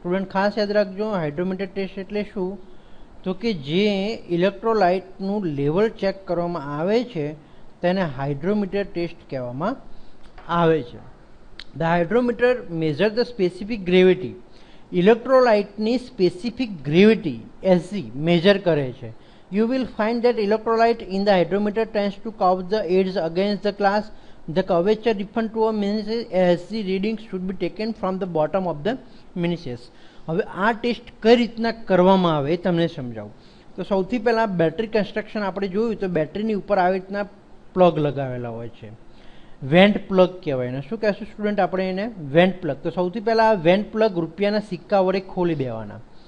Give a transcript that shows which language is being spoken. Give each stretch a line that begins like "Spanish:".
Gujarati: Student ખાસ યાદ રાખજો, હાઇડ્રોમીટર ટેસ્ટ એટલે શું, તો કે જે ઇલેક્ટ્રોલાઇટનું લેવલ ચેક કરવામાં આવે છે તેને હાઇડ્રોમીટર ટેસ્ટ કહેવામાં આવે છે.
English: The hydrometer measure the specific gravity.
Gujarati: ઇલેક્ટ્રોલાઇટની specific gravity Hg major કરે છે.
English: You will find that electrolyte in the hydrometer tends to curve the edge against the glass. The curvature referred to a means Hg reading should be taken from the bottom of the meniscus.
Gujarati: હવે આ test કઈ રીતના કરવામાં આવે એ તમને સમજાવું. તો સૌથી પહેલાં બેટરી કન્સ્ટ્રક્શન આપણે જોયું તો બેટરીની ઉપર આવી રીતના પ્લગ લગાવેલા હોય છે. વેન્ટ પ્લગ કહેવાય એને. શું કહેશું સ્ટુડન્ટ આપણે એને? Vent plug. તો સૌથી પહેલાં આ વેન્ટ પ્લગ રૂપિયાના સિક્કા વડે ખોલી દેવાના.